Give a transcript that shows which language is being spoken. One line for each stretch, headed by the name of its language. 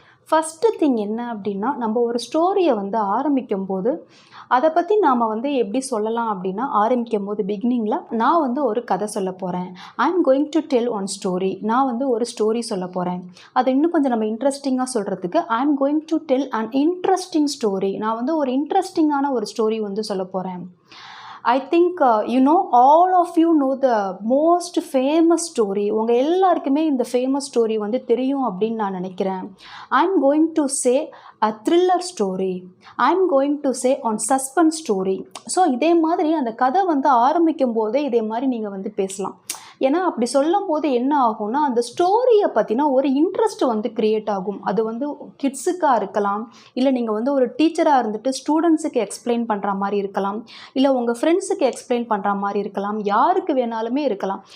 Tamil: First thing என்ன அப்படின்னா, நம்ம ஒரு ஸ்டோரியை ஆரம்பிக்கும் போது அதை பற்றி நாம் எப்படி சொல்லலாம் அப்படின்னா, ஆரம்பிக்கும் போது பிகினிங்கில் நான் ஒரு கதை சொல்ல போகிறேன்,
English: I am going to tell one story.
Tamil: நான் ஒரு ஸ்டோரி சொல்ல போகிறேன். அதை இன்னும் கொஞ்சம் நம்ம இன்ட்ரெஸ்டிங்காக சொல்கிறதுக்கு
English: I am going to tell an interesting story.
Tamil: நான் ஒரு இன்ட்ரெஸ்டிங்கான ஒரு ஸ்டோரி சொல்ல போகிறேன்.
English: I think all of you know the most famous story.
Tamil: உங்கள் எல்லாருக்குமே இந்த ஃபேமஸ் ஸ்டோரி தெரியும் அப்படின்னு நான் நினைக்கிறேன்.
English: I'm going to say a thriller story. I'm going to say on suspense story.
Tamil: So இதே மாதிரி அந்த கதை ஆரம்பிக்கும் போதே இதே மாதிரி நீங்கள் பேசலாம். ஏன்னா அப்படி சொல்லும் போது என்ன ஆகும்னா, அந்த ஸ்டோரியை பற்றினா ஒரு இன்ட்ரெஸ்ட் க்ரியேட் ஆகும். அது கிட்ஸுக்காக இருக்கலாம், இல்லை நீங்கள் ஒரு டீச்சராக இருந்துட்டு ஸ்டூடெண்ட்ஸுக்கு எக்ஸ்பிளைன் பண்ணுற மாதிரி இருக்கலாம், இல்லை உங்கள் ஃப்ரெண்ட்ஸுக்கு எக்ஸ்பிளைன் பண்ணுற மாதிரி இருக்கலாம், யாருக்கு வேணாலுமே இருக்கலாம்.